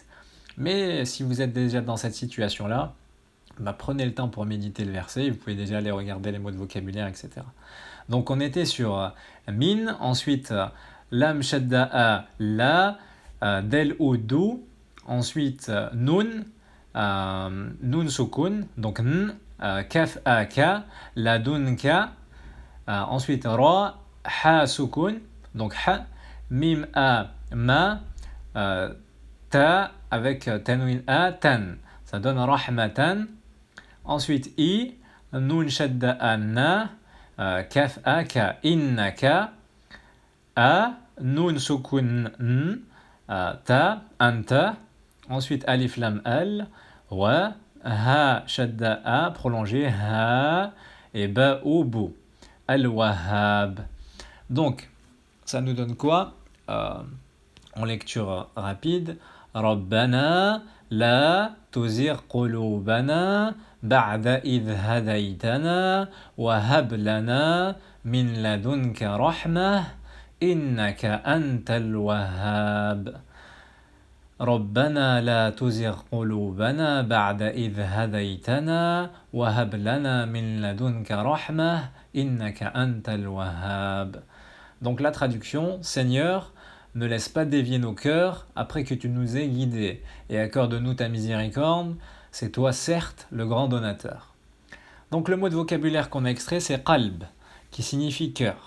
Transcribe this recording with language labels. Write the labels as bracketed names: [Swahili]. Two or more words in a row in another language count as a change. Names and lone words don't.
[French] Mais si vous êtes déjà dans cette situation-là, prenez le temps pour méditer le verset, vous pouvez déjà aller regarder les mots de vocabulaire, etc. Donc on était sur min, ensuite lam shadda a la, del ou dou, ensuite nun, nun sukun, donc n, kaf a ka, la dun ka, ensuite ra, ha sukun, donc ha, mim a ma, ta avec tanwin a, tan, ça donne rahmatan. Ensuite, I, Nun shadda anna, Kaf a ka, innaka, A, Nun sukun n, Ta, anta. Ensuite, Alif lam al, Wa, Ha shadda a, prolongé, Ha, et Ba ou Bu, Al-Wahhab. Donc, ça nous donne quoi en lecture rapide? [Arabic] ربنا لا تزغ قلوبنا بعد إذ هديتنا وهب لنا من لدنك رحمة إنك أنت الوهاب. ربنا لا تزغ قلوبنا بعد إذ هديتنا وهب لنا من لدنك رحمة إنك أنت الوهاب. [French] Donc la traduction, Seigneur, ne laisse pas dévier nos cœurs après que tu nous aies guidés, et accorde-nous ta miséricorde, c'est toi certes le grand donateur. Donc le mot de vocabulaire qu'on a extrait, c'est qalb, qui signifie cœur.